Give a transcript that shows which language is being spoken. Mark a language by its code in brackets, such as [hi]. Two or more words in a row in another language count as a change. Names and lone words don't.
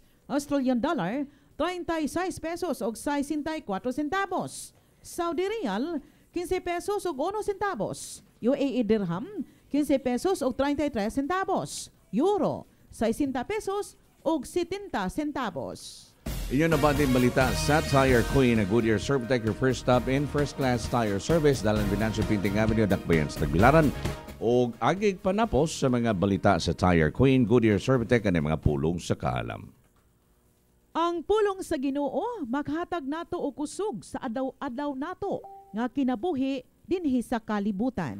[ceb] Australian dollar, 36 pesos o 64 centavos. Saudi Riyal, 15 pesos o 1 centavos. UAE dirham, 15 pesos o 33 centavos. Euro, 60 pesos o 70 centavos. Iyon na ba din balita sa Tire Queen Goodyear Servitec, [en] your first stop in first-class tire service [ceb] dalan Binancio Pinting Avenue, Dakbayan sa Tagbilaran. O agig panapos sa mga balita sa Tire Queen Goodyear Servitec ang mga pulong sa kaalam. Ang pulong sa Ginoo maghatag nato og kusog sa adlaw-adlaw nato nga kinabuhi dinhi sa kalibutan.